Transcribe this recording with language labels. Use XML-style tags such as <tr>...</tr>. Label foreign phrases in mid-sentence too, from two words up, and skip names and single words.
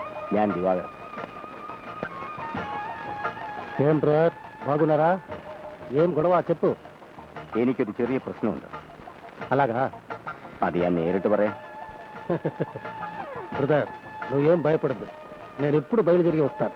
<ml>ഞാൻ ദിവാകരൻ.</ml> <te>ఏం బ్రదర్ బాగున్నారా? ఏం గొడవ చెప్పు.</te> <ml>എനിക്കൊരു ചെറിയ പ്രശ്നമുണ്ട്.</ml> <te>అలాగా</te> <ml>അത് ഞാൻ നേരിട്ട് പറയാം.</ml> <te>బ్రదర్ నువ్వేం భయపడద్దు, నేను ఎప్పుడు బయలుదేరి వస్తాను.</te>